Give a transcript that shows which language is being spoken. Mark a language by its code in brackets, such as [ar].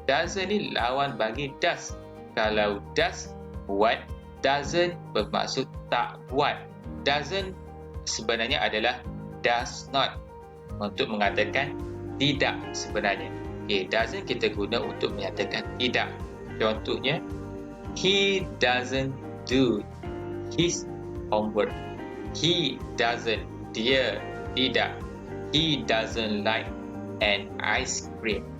[ms] Doesn't ni lawan bagi does. Kalau does buat, doesn't bermaksud tak buat. Doesn't sebenarnya adalah does not, untuk mengatakan tidak sebenarnya. Okay, doesn't kita guna untuk menyatakan tidak. Contohnya, [en] he doesn't do his homework. He doesn't, [ms] dia tidak. [en] He doesn't like an ice cream.